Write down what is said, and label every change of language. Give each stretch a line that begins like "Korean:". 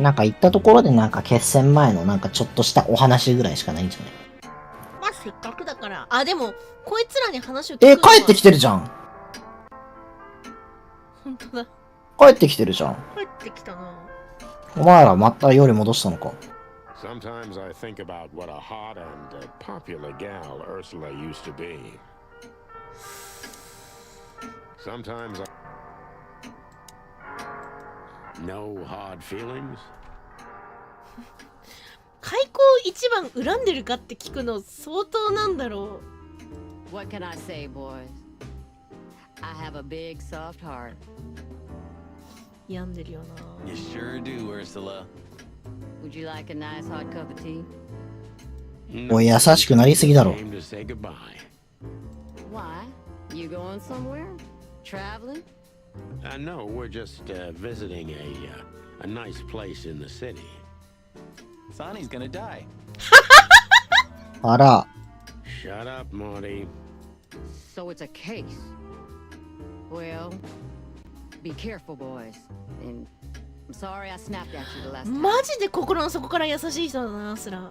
Japanese: なんか行ったところでなんか決戦前のなんかちょっとしたお話ぐらいしかないんじゃない？まあせっかくだから。あ、でもこいつらに話を聞くのは帰ってきてるじゃん。本当だ。帰ってきてるじゃん。帰ってきたな。お前らまた夜戻したのか。
English: Sometimes I think about what a hot and popular gal Ursula used to be. Sometimes No hard feelings?
Japanese: 開口一番恨んでるかって聞くの相当なんだろ
English: う。What can I say, boys? I have a big soft heart.
Japanese: 病んでるよな。
English: You sure do, Ursula. Would you like a nice hot cup of tea?
Japanese: おい、優しくなりすぎだろ。
English: Came to say goodbye. Why? You going somewhere? Traveling? No, we're just visiting a nice place in the city. Sonny's gonna die.
Japanese: あら。
English: Shut up, Marty. So it's a case. Well, be careful, boys. And I'm sorry I snapped at you the last time.
Japanese: マジで心の底から優しい人だな、すら。